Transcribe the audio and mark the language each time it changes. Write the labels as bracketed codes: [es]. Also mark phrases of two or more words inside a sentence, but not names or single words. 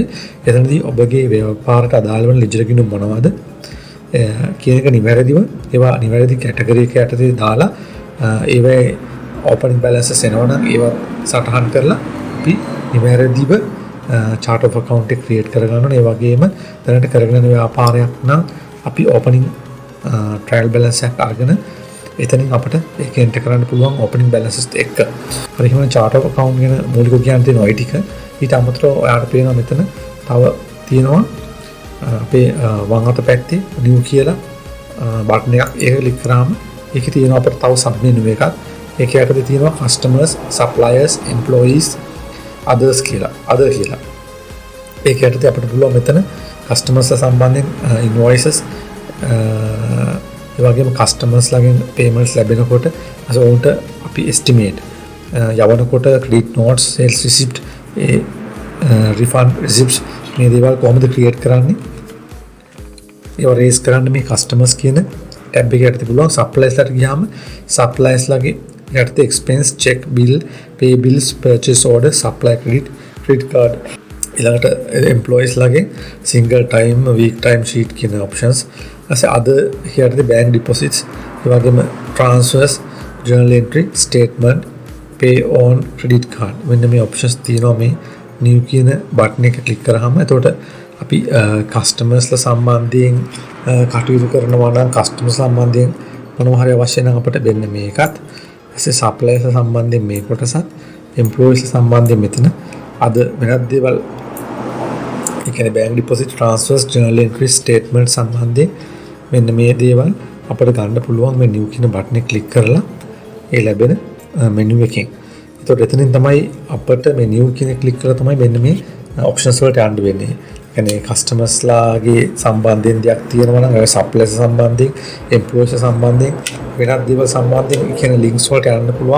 [si] එතනදී ඔබගේ ව්‍යාපාරයට අදාළ වෙන ledger ගිණුම් මොනවද කියන එක නිවැරදිව ඒවා නිවැරදි කැටගරි එක යටතේ දාලා ඒවේ [en] opening balances [si] එනවා නම් ඒවා සටහන් කරලා අපි නිවැරදිව [en] chart of account [si] එක ක්‍රියේට් කරගන්න ඕනේ. ඒ වගේම දැනට කරගෙන යන ව්‍යාපාරයක් නම් අපි [en] opening trial balance [si] එකක් අරගෙන එතනින් අපිට ඒක එන්ටර් කරන්න පුළුවන් [en] opening balances [si] එක්ක. හරි එහෙනම් [en] chart of account [si] ගැන මූලික කියන්න තියෙන ওই ටික. ඊට අමතරව ඔයාලට පේනවා මෙතන තව තියෙනවා අපේ වම් අත පැත්තේ new කියලා බටන් එකක්. ඒක ක්ලික් කරාම ඒකේ තියෙනවා අපිට තව [en] sub menu [si] එකක්. ඒක යටතේ තියෙනවා [en] customers, suppliers, employees, others [si] කියලා. other කියලා. ඒක යටතේ අපිට පුළුවන් මෙතන customers සම්බන්ධයෙන් invoices ඒ වගේම customers ලාගෙන් payments ලැබෙනකොට අසෝන්ට අපි estimate යවනකොට [en] credit notes, sales receipt, refund receipts [si] මේ දේවල් කොහොමද ක්‍රියේට් කරන්නේ? ඒව රේස් කරන්න මේ customers කියන ටැබ් එක යටතේ පුළුවන්. suppliers ලාට ගියාම suppliers ලාගේ යටතේ [en] expense, check, bill, pay bills, purchase order, supply credit card. [si] ඊළඟට employees ලාගේ [en] single time, week time sheet [si] කියන options. ඊට අද යටතේ [en] bank deposits, [si] ඒ වගේම transfers, [en] journal entry, statement, pay on credit card. [si] මෙන්න මේ options තියෙනවා මේ new කියන බටන් එක ක්ලික් කරාම. එතකොට අපි customers ලා සම්බන්ධයෙන් කටයුතු කරනවා නම් customers සම්බන්ධයෙන් මොනවා හරි අවශ්‍ය නම් අපිට වෙන්න මේකත්. ඊට suppliers සම්බන්ධයෙන් මේ කොටසත්, employees සම්බන්ධයෙන් මෙතන අද වෙනත් දේවල් ඒ කියන්නේ [en] bank deposit, transfers, journal entry, statement [si] සම්බන්ධයෙන් මෙන්න මේ දේවල් අපිට ගන්න පුළුවන් මේ new කියන බටන් එක ක්ලික් කරලා ඒ ලැබෙන menu එකෙන්. එතකොට එතනින් තමයි අපිට මේ new කියන ක්ලික් කරලා තමයි මෙන්න මේ options වලට යන්න වෙන්නේ. කියන්නේ customers ලාගේ සම්බන්ධයෙන් දෙයක් තියෙනවා නම් ඒ suppliers සම්බන්ධයෙන්, employees සම්බන්ධයෙන්, වෙනත් දේවල් සම්බන්ධයෙන් කියන links වලට යන්න පුළුවන්.